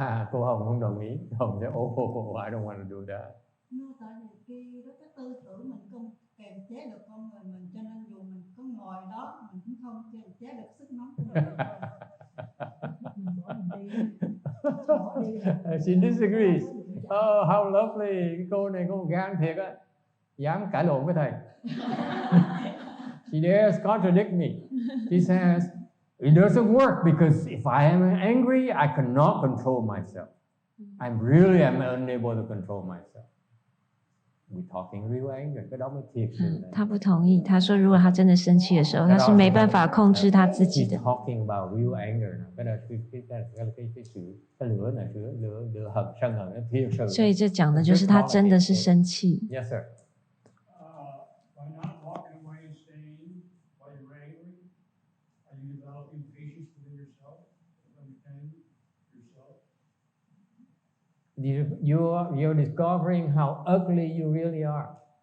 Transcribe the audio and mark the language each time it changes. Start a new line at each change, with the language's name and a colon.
Vietnamese: Cô Hồng không đồng ý.
English: Hồng sẽ I don't want to do that.
Vietnamese: Nó tại vì cái tư tưởng mình không kềm chế được con người mình, cho nên dù mình có ngồi đó mình cũng không kềm chế được sức nóng của mình. Mình bỏ đi rồi.
English: She disagrees. Oh, how lovely.
Vietnamese: Cái cô này có gan thiệt á. Dám cãi lộn với thầy.
English: She dares contradict me. She says, it doesn't work because if I am angry, I cannot control myself. I really am unable to control myself. We're talking real anger.
Vietnamese: Cái đó mới thiệt sự.
Chinese: 他不同意，他说如果他真的生气的时候，他是没办法控制他自己
English: She's
Chinese: 的。
English: talking about real anger.
Vietnamese: Cái đó cái lửa này, lửa hận, sân hận nó thiệt sự.
Chinese: 所以这讲的就是他真的是生气。
English: Yes, sir. By not walking away and staying while you're angry, are you developing patience within yourself, understanding yourself? You're discovering how ugly you really are.